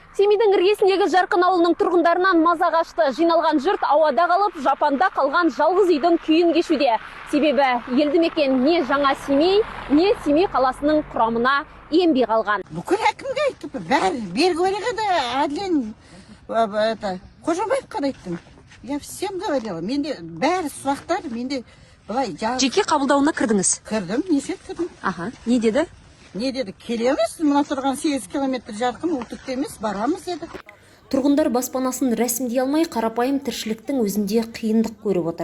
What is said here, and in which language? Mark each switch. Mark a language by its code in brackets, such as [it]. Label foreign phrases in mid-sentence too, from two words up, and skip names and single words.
[kk] Семейдің іргесіндегі Жарқын ауылының тұрғындарынан маза қашты. Жиналған жұрт ауада қалып, жапанда қалған жалғыз үйдің күйін кешуде. Себебі елді мекен не жаңа Семей, не Семей қаласының құрамына енбей қалған. Бүкіл әкімге айттым, бәрі Берговариға да Әділен Қожабаевқа да айттым. [ru] Я всем говорила, [kk] менде бәрі сұрақтар, менде былай Жеке қабылдауына кірдіңіз? Кірдім, неше кірдім. Аха, не деді? Не деді, келеміз, мына тұрған 8 километр Жарқын, ол түкті емес, барамыз деді. Тұрғындар баспанасын рәсімдей алмай, қарапайым тіршіліктің өзінде қиындық көріп отыр.